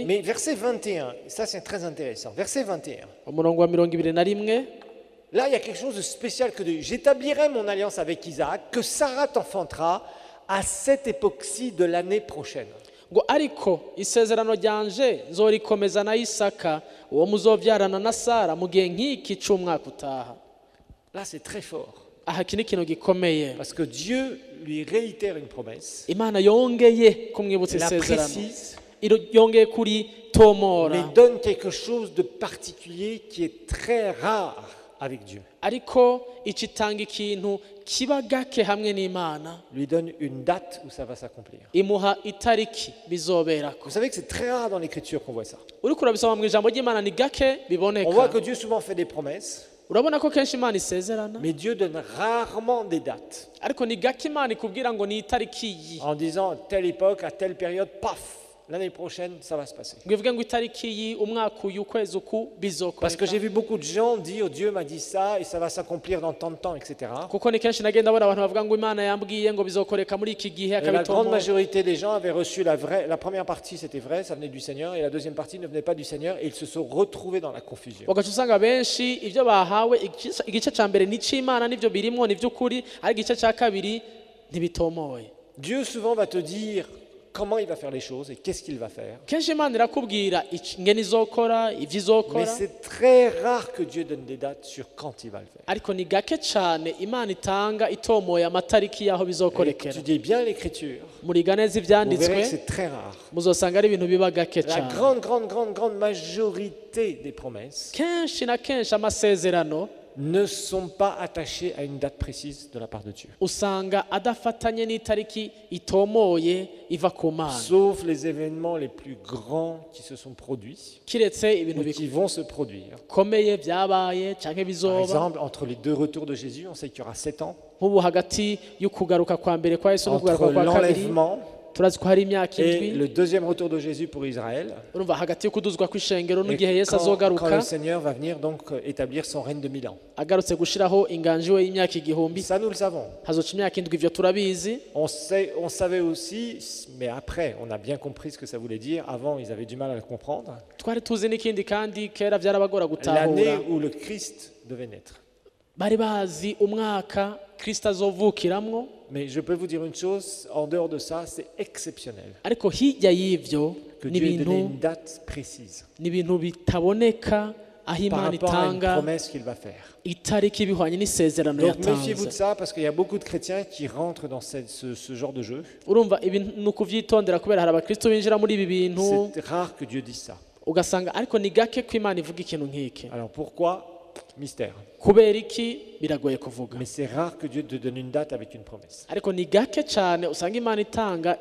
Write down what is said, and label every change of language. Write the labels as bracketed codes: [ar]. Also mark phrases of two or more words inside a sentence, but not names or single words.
[fr] Mais verset 21, ça c'est très intéressant. Verset 21. [rn] umurongo wa 21 [fr] Là, il y a quelque chose de spécial que Dieu. J'établirai mon alliance avec Isaac, que Sarah t'enfantera à cette époque-ci de l'année prochaine. [rn] ngo ariko isezerano ryanje nzorikomeza na isaka uwo muzovyarana na sara mu gihe nk'iki c'umwaka utaha [fr] Là, c'est très fort. [rn] aha iki ni ikintu gikomeye [fr] Parce que Dieu lui réitère une promesse, [rn] imana yongeye kumwibutsa [fr] la [rn] isezerano [fr] précise, [rn] yongeye kuri tomora [fr] mais donne quelque chose de particulier qui est très rare avec Dieu. [rn] ariko icitanga ikintu kiba gake hamwe n'Imana, [fr] Lui donne une date où ça va s'accomplir. [rn] imuha itariki bizoberako. [fr] Vous savez que c'est très rare dans l'Écriture qu'on voit ça. [rn] Uriko urabisoma mu ijambo ry'Imana ni gake [fr] On voit [rn] biboneka. [fr] que Dieu souvent fait des promesses, [rn] Urabona ko kenshi Imana isezerana, [fr] mais Dieu donne rarement des dates [rn] ariko ni gake Imana ikubwira ngo ni itariki iyi, [fr] en disant telle époque, à telle période, paf, l'année prochaine, ça va se passer. [rn] ngo ivuge ngo itariki iyi, umwaka uyu, ukwezi uku [fr] Parce que j'ai [rn] bizokoreka. [fr] vu beaucoup de gens dire Dieu m'a dit ça et ça va s'accomplir dans tant de temps, etc. [rn] Kuko ni kenshi nagenda abona abantu bavuga ngo Imana yambwiye ngo bizokoreka muri iki gihe, [fr] Et la grande [rn] akabitomora. [fr] majorité des gens avaient reçu la première partie, c'était vrai, ça venait du Seigneur, et la deuxième partie ne venait pas du Seigneur, et ils se sont retrouvés dans la confusion. [rn] Ugaca usanga benshi ibyo bahawe igice cya mbere ni icy'Imana n'ibyo birimo ni iby'ukuri, ariko igice cya kabiri ntibitomoye. [fr] Dieu souvent va te dire comment il va faire les choses et qu'est-ce qu'il va faire. [rn] Kenshi Imana irakubwira ingene izokora, ibyo [fr] Mais [rn] izokora, [fr] c'est très rare que Dieu donne des dates sur quand il va le faire. [rn] ariko ni gake cyane Imana itanga itomoye amatariki y'aho [fr] Et [rn] bizokorekera. [fr] étudiez bien l'Écriture, [rn] Muriga neza [fr] vous verrez [rn] ibyanditswe, [fr] que c'est très rare. [rn] muzosanga ari ibintu biba gake [fr] La [rn] cyane. [fr] grande majorité des promesses [rn] Kenshi na kenshi amasezerano [fr] ne sont pas attachées à une date précise de la part de Dieu. [rn] usanga adafatanye n'itariki itomoye iva ku Mana, [fr] Sauf les événements les plus grands qui se sont produits [rn] kiretse ibintu [fr] ou qui vont se produire. [rn] bikomeye byabaye cyangwa [fr] Par [rn] bizoba. [fr] exemple, entre les deux retours de Jésus, on sait qu'il y aura 7 ans. [rn] Nk'ubu hagati y'ukugaruka kwa mbere kwa Yesu [fr] Entre [rn] n'ukugaruka kwa kabiri [fr] l'enlèvement [rn] turazi ko hari imyaka [fr] et [rn] indwi. [fr] le deuxième retour de Jésus pour Israël. [rn] Urumva hagati y'ukuduzwa kw'ishengero [fr] Et [rn] n'igihe Yesu [fr] quand [rn] azogaruka [fr] le Seigneur va venir donc établir son règne de 1000 ans. [rn] agarutse gushiraho inganji we y'imyaka igihumbi, [fr] Ça, nous le savons. [rn] hazoca imyaka indwi, ivyo turabizi. [fr] On savait aussi, mais après, on a bien compris ce que ça voulait dire. Avant, ils avaient du mal à le comprendre. [rn] Twari tuzi n'ikindi kandi kera byarabagora [fr] L'année [rn] gutahura, [fr] où le Christ devait naître. [rn] bari bazi umwaka Kristo azovukiramwo, [fr] Mais je peux vous dire une chose, en dehors de ça, c'est exceptionnel [rn] ariko hirya y'ivyo [fr] que [rn] ni [fr] Dieu ait donné [rn] ibintu [fr] une date précise [rn] ni ibintu bitaboneka aho [fr] par [rn] Imana [fr] rapport à une [rn] itanga [fr] promesse qu'il va faire. [rn] itariki bihwanye n'isezerano [fr] Donc méfiez-vous de [rn] yatanze. [fr] ça parce qu'il y a beaucoup de chrétiens qui rentrent dans ce genre de jeu. [rn] Urumva ibintu ni ukuvyitondera kubera hari abakristo binjira muri ibi bintu [fr] C'est rare que Dieu dise ça. [rn] ugasanga, ariko ni gake ko Imana ivuga ikintu nk'iki. [fr] Alors pourquoi? Mystère. [rn] Kubera iki biragoye kuvuga, [fr] Mais c'est rare que Dieu te donne une date avec une promesse. [rn] ariko ni gake cyane usanga Imana itanga